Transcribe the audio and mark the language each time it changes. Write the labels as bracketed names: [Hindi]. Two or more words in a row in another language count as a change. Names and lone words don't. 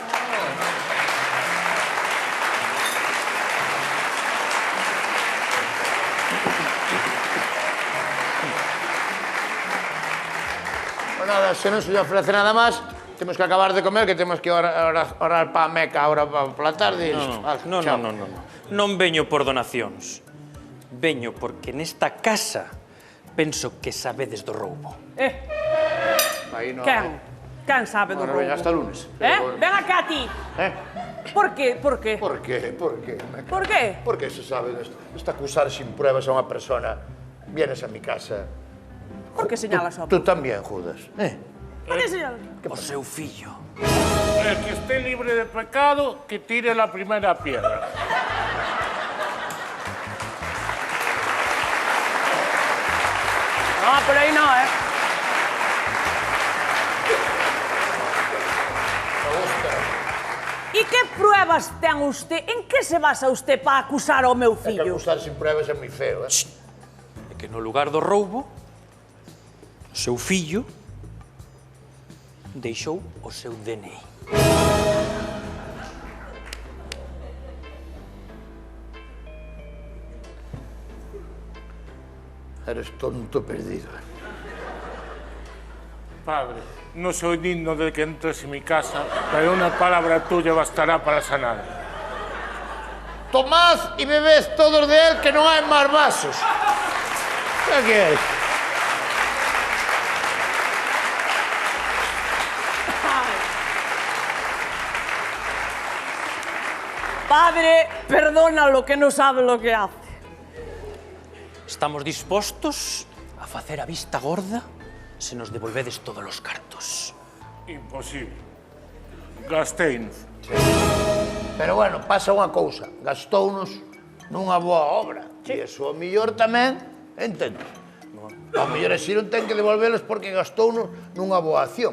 [Galician] Nada, se non se lle ofrece nada máis, temos que acabar de comer, que temos que orar para a Meca ahora pola tarde. Non. Non veño por donacións. Veño porque nesta casa penso que sabedes do roubo. Aí non. Quen sabe do roubo? [Spanish] Hasta lunes. [Galician] Ven acá ti. Por qué? Por qué, Meca? Por qué? Porque se sabe, está acusar [Spanish] sin pruebas [Galician] a unha persona. [Spanish] Vienes a mi casa. [Galician] Por que señalas a... Tú tamén, Judas. Por que señalas? O seu fillo. [Spanish] El que esté libre de pecado, que tire la primera piedra. [Galician] No, pero aí no, E que pruebas ten usted? En que se basa usted para acusar ao meu É que fillo? acusar [Spanish] sin pruebas [Galician] é moi feo, É que no lugar do roubo, o seu fillo deixou o seu DNI. [Spanish] Eres tonto perdido. Padre, no soy digno de que entres en mi casa, pero una palabra tuya bastará para sanar. Tomad y bebed todos de él, que no hay más vasos. ¿Qué quieres? Padre, perdona lo que no sabe lo que hace. [Galician] Estamos dispostos a facer a vista gorda se nos devolvedes todos os cartos. Imposible. Gasteinos. Pero bueno, pasa unha cousa. Gastounos nunha boa obra. E eso o mellor tamén, entendes? O mellor así non ten que devolvelos porque gastounos nunha boa acción.